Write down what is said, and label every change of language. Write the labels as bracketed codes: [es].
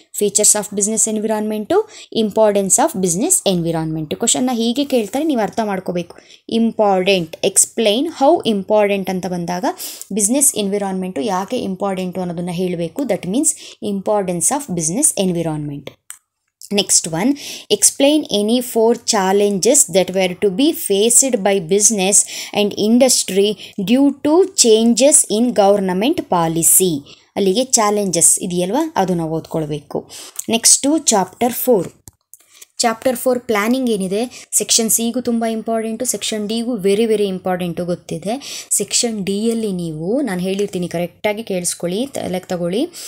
[en] Features of business environment, importance of business environment. [kn] ಕ್ವಶನ್ನ ಹೀಗೆ ಕೇಳ್ತಾರೆ, ನೀವು ಅರ್ಥ ಮಾಡ್ಕೋಬೇಕು. ಇಂಪಾರ್ಟೆಂಟ್, [en] explain how important [kn] ಅಂತ ಬಂದಾಗ ಬಿಸ್ನೆಸ್ ಎನ್ವಿರಾನ್ಮೆಂಟು ಯಾಕೆ ಇಂಪಾರ್ಟೆಂಟು ಅನ್ನೋದನ್ನು ಹೇಳಬೇಕು. [en] That means importance of business environment. Next one, explain any 4 challenges that were to be faced by business and industry due to changes in government policy. [kn] ಅಲ್ಲಿಗೆ challenges ಇದೆಯಲ್ವಾ, ಅದು ನಾವು ಓದ್ಕೊಳ್ಬೇಕು. Next chapter 4. Chapter 4 planning ಏನಿದೆ, section ಸಿಗೂ ತುಂಬ important, section ಡಿಗೂ very very important ಗೊತ್ತಿದೆ. Section ಡಿಯಲ್ಲಿ ನೀವು ನಾನು ಹೇಳಿರ್ತೀನಿ, ಕರೆಕ್ಟಾಗಿ ಕೇಳಿಸ್ಕೊಳ್ಳಿ, ತಲೆಗೆ ತಗೊಳ್ಳಿ.